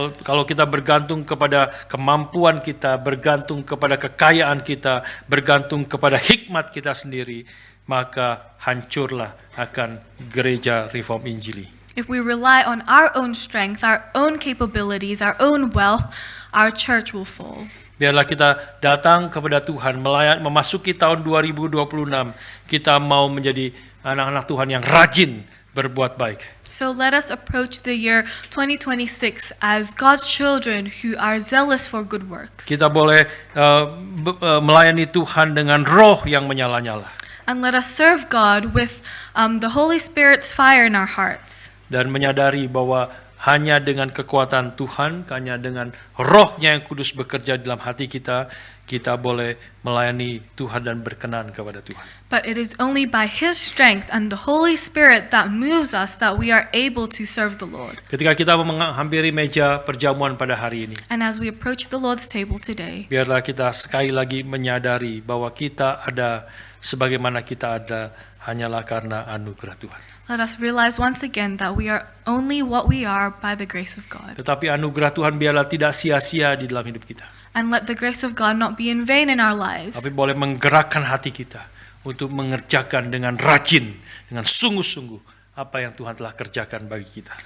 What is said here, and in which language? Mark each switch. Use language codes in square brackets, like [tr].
[id] Kalau kita bergantung kepada kemampuan kita, bergantung kepada kekayaan kita, bergantung kepada hikmat kita sendiri, maka hancurlah akan gereja Reform Injili. [en] if we rely on our own strength, our own capabilities, our own wealth, our church will fall. [id] Biarlah kita datang kepada Tuhan, memasuki tahun 2026, kita mau menjadi anak-anak Tuhan yang rajin berbuat baik. [en] So let us approach the year 2026 as God's children who are zealous for good works. [id] Kita boleh melayani Tuhan dengan roh yang menyala-nyala. [en] And let us serve God with the Holy Spirit's fire in our hearts. [id] Dan menyadari bahwa hanya dengan kekuatan Tuhan, hanya dengan roh-Nya yang kudus bekerja dalam hati kita, kita boleh melayani Tuhan dan berkenan kepada Tuhan. [en] But it is only by His strength and the Holy Spirit that moves us that we are able to serve the Lord. [id] Ketika kita menghampiri meja perjamuan pada hari ini, [en] And as we approach the Lord's table today, [id] biarlah kita sekali lagi menyadari bahwa kita ada sebagaimana kita ada hanyalah karena anugerah Tuhan. [en] let us realize once again that we are only what we are by the grace of God. [id] Tetapi anugerah Tuhan biarlah tidak sia-sia di dalam hidup kita. [en] And let the grace of God not be in vain in our lives, [id] Tapi boleh menggerakkan hati kita untuk mengerjakan dengan rajin, dengan sungguh-sungguh apa yang Tuhan telah kerjakan bagi kita.